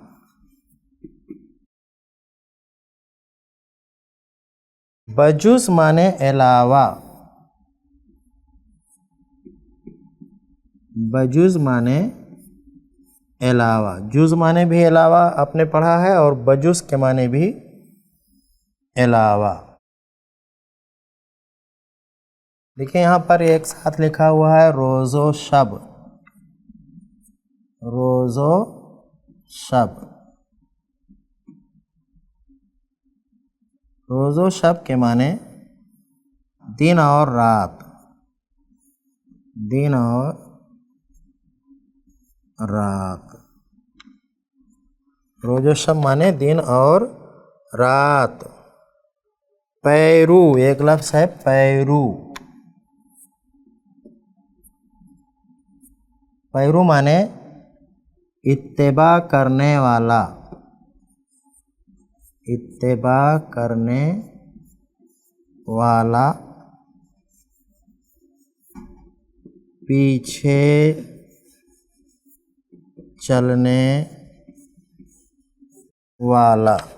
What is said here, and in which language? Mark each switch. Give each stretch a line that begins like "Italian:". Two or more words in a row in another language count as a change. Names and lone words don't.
Urdu: بجز معنی علاوہ، بجز معنی علاوہ، جز معنی بھی علاوہ آپ نے پڑھا ہے اور بجز کے معنی بھی علاوہ۔ دیکھیں یہاں پر ایک ساتھ لکھا ہوا ہے روز و شب، روز و شب۔ روز و شب کے معنی دن اور رات، دن اور رات۔ روز و شب معنی دن اور رات۔ پیرو، ایک لفظ ہے پیرو، پیرو معنی اتباع کرنے والا، اتباع کرنے والا، پیچھے چلنے والا۔